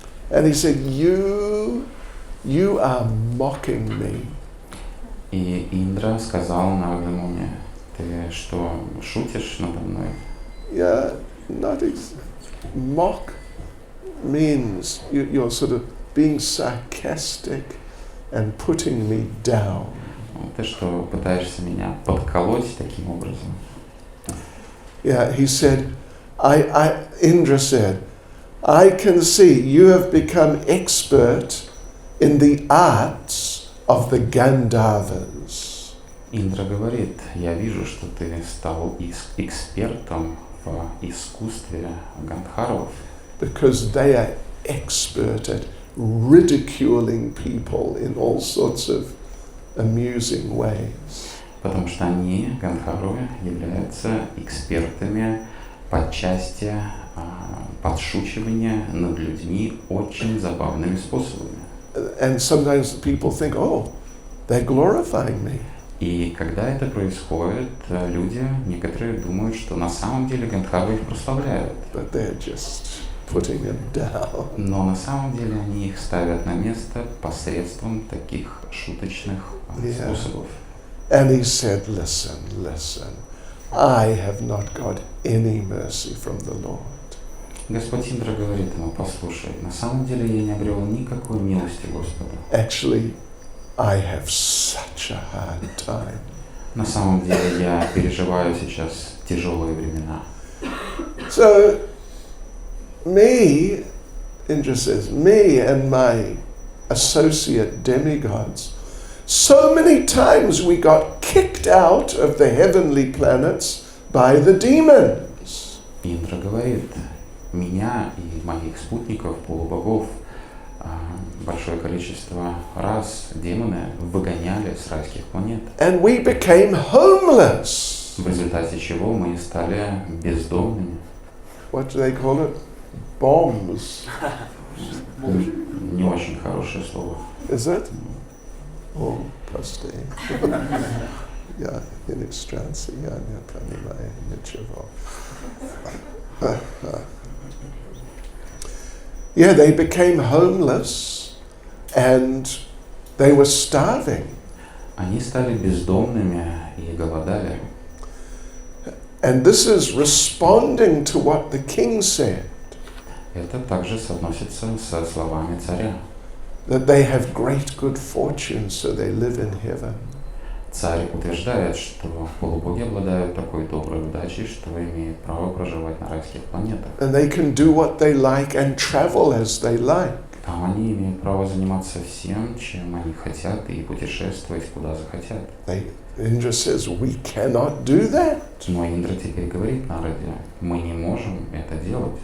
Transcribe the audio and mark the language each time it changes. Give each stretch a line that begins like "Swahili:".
English: And he said, you are mocking me.
Russian: И Индра сказал Нараде Муни: ты что, шутишь надо мной?
English: Yeah, mock means you're sort of being sarcastic and putting me down.
Russian: Ты что, пытаешься меня подколоть таким образом?
English: Yeah, he said, Indra said, I can see you have become expert in the arts of the Gandharvas.
Russian: Индра говорит: я вижу, что ты стал экспертом в искусстве гандхарвов.
English: Because they are expert at ridiculing people in all sorts of amusing ways.
Russian: Потому что они, гандхарвы, являются экспертами по части подшучивания над людьми очень забавными способами.
English: And sometimes people think, oh, they're glorifying me.
Russian: И когда это происходит, люди, некоторые думают, что на самом деле гандхарвы их прославляют.
English: But they're just putting them down.
Russian: Но на самом деле они их ставят на место посредством таких шуточных способов.
English: And he said, listen, I have not got any mercy from the Lord.
Russian: Господь Индра говорит ему: послушай, на самом деле я не обрел никакой милости Господа.
English: Actually, I have such a hard time.
Russian: На самом деле я переживаю сейчас тяжелые времена.
English: So, Indra says, me and my associate demigods, so many times we got kicked out of the heavenly planets by the demons.
Russian: Индра говорит: меня и моих спутников, полубогов, большое количество раз демоны выгоняли с райских планет.
English: And we became homeless.
Russian: В результате чего мы стали бездомными.
English: What do they call it? Bombs.
Russian: Не очень хорошее слово.
English: Is it? Oh,
Russian: прости. Я иностранцы, я не понимаю ничего.
English: Yeah, they became homeless and they were starving.
Russian: Они стали бездомными и голодали.
English: And this is responding to what the king said.
Russian: Это также соотносится со словами царя.
English: That they have great good fortune, so they live in heaven.
Russian: Царь утверждает, что полубоги обладают такой доброй удачей, что имеют право проживать на райских планетах.
English: And they can do what they like and travel as they like.
Russian: Там они имеют право заниматься всем, чем они хотят, и путешествовать, куда захотят.
English: Indra says, we cannot do that.
Russian: Но Индра теперь говорит Нараде, мы не можем это делать.